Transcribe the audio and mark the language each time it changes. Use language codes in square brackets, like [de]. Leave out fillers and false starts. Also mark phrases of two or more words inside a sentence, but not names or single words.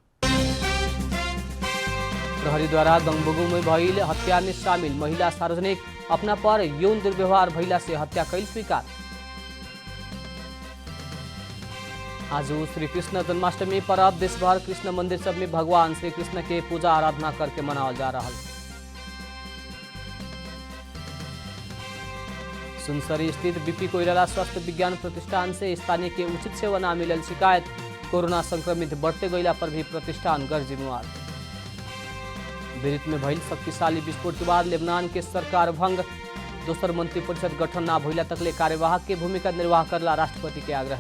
[bho] प्रहरी द्वारा गंगबुगु में भइल हत्या में शामिल महिला सार्वजनिक अपना पर यौन दुर्व्यवहार भइला से हत्या कैल स्वीकार। आज श्री कृष्ण जन्माष्टमी पर्व देशभर कृष्ण मंदिर सब में भगवान श्री कृष्ण के पूजा आराधना करके मनावल जा रहा। सुनसरी स्थित बीपी कोइराला स्वास्थ्य विज्ञान प्रतिष्ठान से स्थानीय के उचित सेवा न मिलल शिकायत। कोरोना संक्रमित बढ़ते गईला पर भी प्रतिष्ठान गैर जिम्मेवार। बेरूत में भइल शक्तिशाली विस्फोट के बाद लेबनान के सरकार भंग। दोसर मंत्री परिषद गठन न भइला तकले कार्यवाहक के भूमिका निर्वाह करला राष्ट्रपति के आग्रह।